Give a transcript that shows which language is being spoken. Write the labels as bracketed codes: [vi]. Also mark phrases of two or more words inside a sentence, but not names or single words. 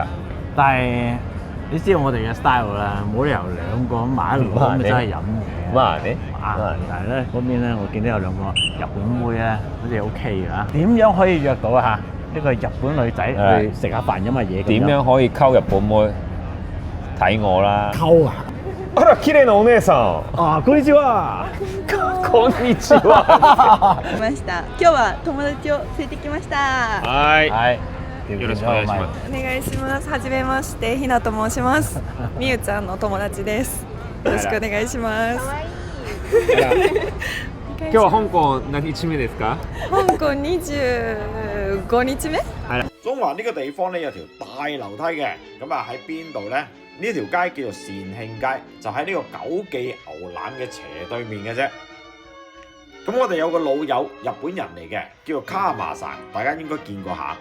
[yue] 但係你知道我哋嘅 style 啦，冇理由兩個買一攞咁真係飲嘅。咁啊你？但係咧嗰邊咧，我見到有兩個日本妹咧，好似 OK 嘅嚇。點樣可以約到啊？一個日本女仔去食下飯飲下嘢咁樣。點樣可以溝日本妹？睇我啦。溝啊！ [ja] あら、綺麗なお姉さん。あ、こんにちは。こんにちは。来ました。今日は友達を連れてきました。はい。はい。よろしくお願いします。お願いします。はじめまして、ひなと申します。みゆちゃんの友達です。よろしくお願いします。今日は香港何日目ですか？香港25日目？ [yue] 中環呢個地方咧有條大樓梯嘅，咁啊喺邊度咧？呢條街叫做善慶街，就喺呢個九記牛腩嘅斜對面嘅啫。咁我哋有個老友日本人嚟嘅，叫做卡馬神，大家應該見過下。